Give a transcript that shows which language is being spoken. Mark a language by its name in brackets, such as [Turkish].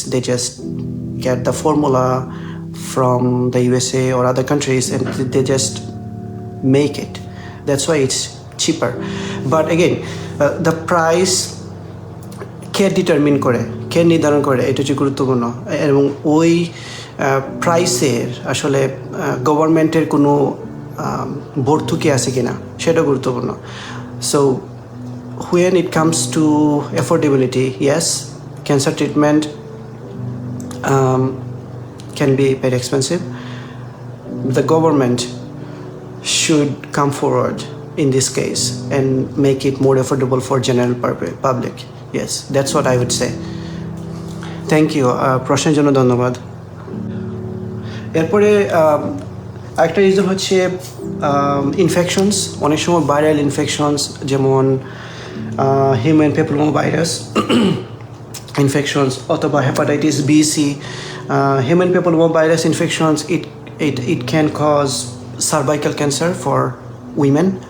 [English] They just get the formula from the USA or other countries and they just make it. That's why it's cheaper. But again, the price [Bangla] K determine করে, কে নির্ধারণ করে, এটা হচ্ছে গুরুত্বপূর্ণ। এবং ওই প্রাইসের আসলে গভর্নমেন্টের কোনো ভর্তুকি আছে কিনা সেটা গুরুত্বপূর্ণ। [English] So when it comes to affordability, yes, cancer treatment can be very expensive. The government should come forward in this case and make it more affordable for general public. Yes, that's what I would say. Thank you. [Bangla] প্রশ্নের জন্য ধন্যবাদ। এরপরে একটা reason হচ্ছে infections. অনেক সময় viral infections, যেমন human papilloma virus infections অথবা hepatitis B C. [English] Human papilloma virus infections it can cause cervical cancer for women.